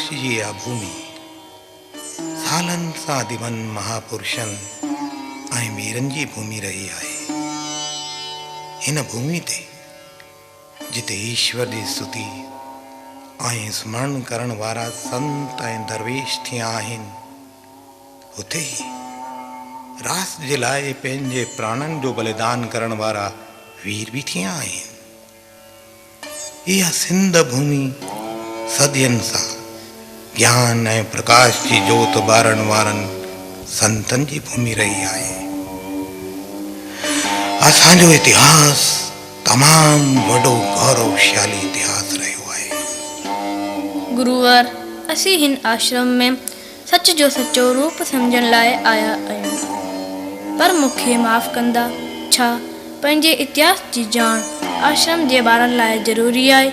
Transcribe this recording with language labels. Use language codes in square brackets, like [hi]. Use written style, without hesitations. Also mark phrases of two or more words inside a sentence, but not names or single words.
[sd] जी आ भूमि सालन सां दिवन महापुरुषन ऐं वीरन जी भूमि रही आहे। हिन भूमि ते जिते ईश्वर जी स्तुति ऐं स्मरण करण वारा संत ऐं दरवेश थिया आहिनि, हुते ई रास जे लाइ पंहिंजे प्राणन जो बलिदान करण वारा वीर भी थिया आहिनि। यह सिंध भूमि सदियन सा ज्ञान ऐं प्रकाश जी जोत बारण वारन संतन जी भूमि रही आहे। असांजो इतिहास तमाम वडो गौरवशाली इतिहास रहियो आहे। गुरुवर, असी हिन आश्रम में सच जो सच्चो रूप समझण लाइ आया आहियूं, पर मूंखे माफ़ कंदा, छा पंहिंजे इतिहास जी ॼाण आश्रम जे ॿारनि लाइ ज़रूरी आहे?